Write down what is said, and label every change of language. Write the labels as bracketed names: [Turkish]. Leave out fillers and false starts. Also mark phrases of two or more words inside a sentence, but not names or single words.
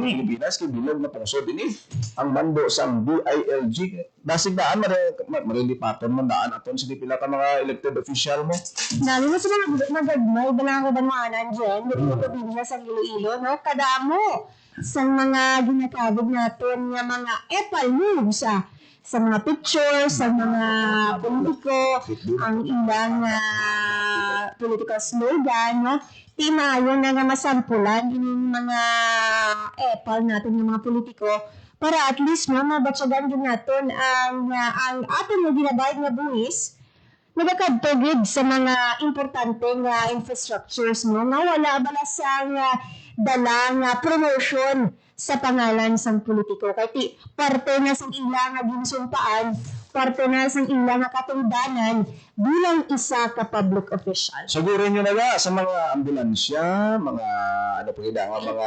[Hiligaynon] Pilipinas, kay bilog na pungsod din ang mando sa DILG. Dasig daan, marilipaton man daan aton sa pila ka mga elected official mo. Lalo na sa mga nagagmay, balang kabanwanan dyan, dito ko din sa Iloilo, no? Kadamo sa mga ginakabog natin nga mga epal moves, sa mga pictures, sa mga politiko, ang ilang [English] political slogan, [Hiligaynon] no? Timayon na nga masampulan yung mga epal natin ng mga politiko para [English] at least [Hiligaynon] no, mabatsagan din natin ang ating na ginabayad na buwis nagakadtogid sa mga importanteng infrastructures mo nga wala bala sa dalang promotion sa pangalan sang politiko. Kaya parte na sa ilang ginsumpaan, parte na sa ilang katungdanan bilang isa ka [English] public official. [Hiligaynon] Sigurin nyo na nga sa mga ambulansya, mga ano pa nga, mga